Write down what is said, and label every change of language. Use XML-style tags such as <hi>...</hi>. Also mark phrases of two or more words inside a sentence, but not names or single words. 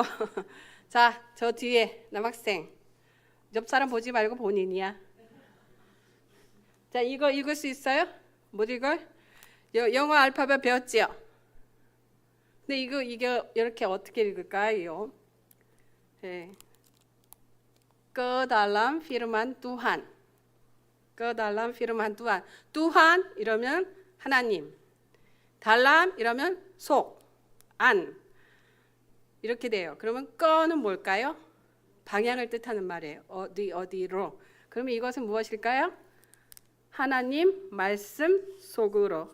<ko>자, 저 뒤에 남학생, 옆 사람 보지 말고 본인이야. 자, 이거 읽을 수 있어요? 못 읽을? 영어 알파벳 배웠지요? 근데 이게 이렇게 어떻게 읽을까요? 네.</ko> <id>Ke dalam firman Tuhan. ke dalam firman Tuhan.</id> <ko>Tuhan 이러면 하나님, 달람 이러면 속, 안 이렇게 돼요. 그러면 거는 뭘까요? 방향을 뜻하는 말이에요. 어디로. 그러면 이것은 무엇일까요? 하나님 말씀 속으로.</ko>